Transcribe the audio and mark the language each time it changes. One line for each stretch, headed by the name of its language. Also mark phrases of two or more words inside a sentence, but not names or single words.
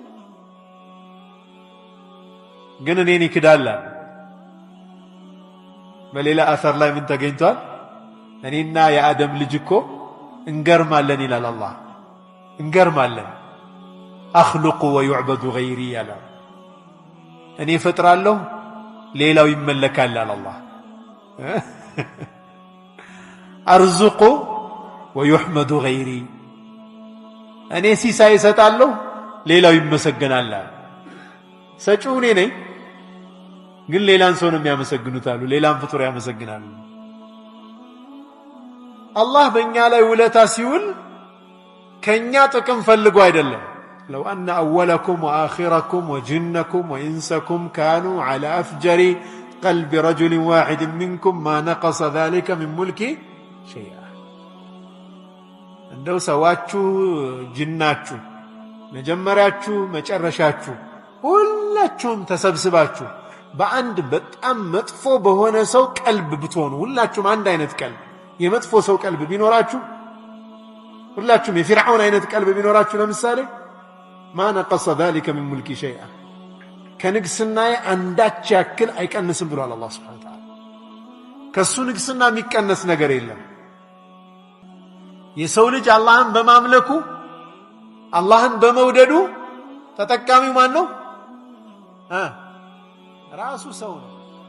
Amharic: ግን እኔን ይክዳል በሌላ አثر ላይ ምን ተገኝቷል እኔና የአደም ልጅ እኮ እንገርማለን ይላል አላህ እንገርማለን
Arabic: أخلق ويعبد غيري
Amharic: ያለ እኔ ፈጥራለሁ ሌላው ይመለካል አለ አላህ
Arabic: أرزق ويحمد غيري
Amharic: እኔ ሲሳይ ሰጣለሁ ሌላው ይመሰገናል ሰጪው እኔ ነኝ ግን ሌላን ሰው ነው የሚያመሰግኑት አሉ ሌላን ፍጡር ያመሰግናሉ አላህ በእኛ ላይ ውለታ ሲውል ከኛ ጥቅም ፈልጎ አይደለም
Arabic: لو أن أولكم وآخركم وجنكم وإنسكم كانوا على أفجر قلب رجل واحد منكم ما نقص ذلك من ملكي شيئا
Amharic: እንደው ሰዋችሁ ጅናችሁ መጀመሪያችሁ መጨረሻችሁ ሁላችሁም ተሰብስባችሁ በአንድ በጣም መጥፎ በሆነ ሰው ቀልብ ብትሆኑ ሁላችሁም አንድ አይነት ቀልብ የመጥፎ ሰው ቀልብ ቢኖራችሁ ሁላችሁም የፊርዓውን አይነት ቀልብ ቢኖራችሁ ለምሳሌ
Arabic: ما نقص ذلك من ملك شيئا
Amharic: ከንግስናዬ አንዳች ያክል አይቀንስም ብሏል አላህ
Arabic: سبحانه وتعالى
Amharic: ከሱ ንግስና የሚቀነስ ነገር የለም የሰው ልጅ አላህን በማምለኩ አላህን በመውደዱ ተጠቃሚው ማን ነው ራሱ ሰው ነው